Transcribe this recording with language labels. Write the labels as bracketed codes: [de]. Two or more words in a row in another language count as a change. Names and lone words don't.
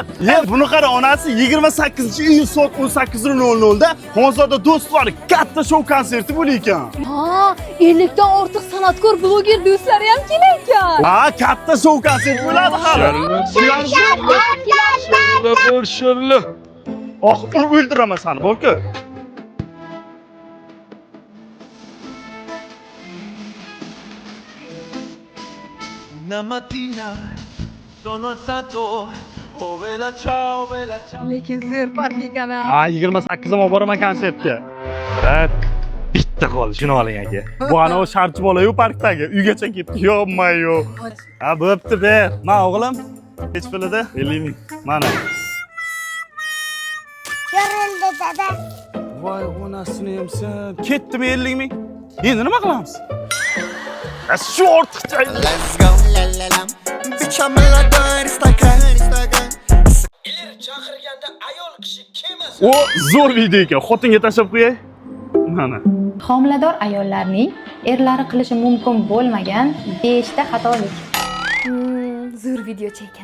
[uz] Buni qara, onasi 28-iyul soat 18:00 da Xonzoda do'stlari katta shou konserti bo'lar ekan. 50 dan ortiq san'atkor bloger do'stlari ham kelar ekan. Katta shou konsert bo'ladi hali. Sharla. O'ldiraman seni, bo'lku. [it] Una mattina sono alzato, oh bella ciao, bella ciao. [uz] Lekin zo'r park ekan. 28 ga boraman konsertga. Bitta qoldi, shuni oling aka. Bu ana o sharchi bola-yu parkdagi, uygacha ketdi. Yo'q-mayo. Bo'pti, ber. Men o'g'lim, hech pulida 50 ming. Mana. Yorildi dada. Voy, onasini ham sen. Ketdimi 50 ming? Endi nima qilamiz? Shu ortiqcha. [en] Let's go, la la la. [uz] Bichamador istagan. Chaqirganda ayol kishi kemas. O zo'r video ekan. Xotinga tashlab qo'yay. Mana. Homilador ayollarning erlari qilishi mumkin bo'lmagan 5 ta xatolik. Zo'r video chekkan.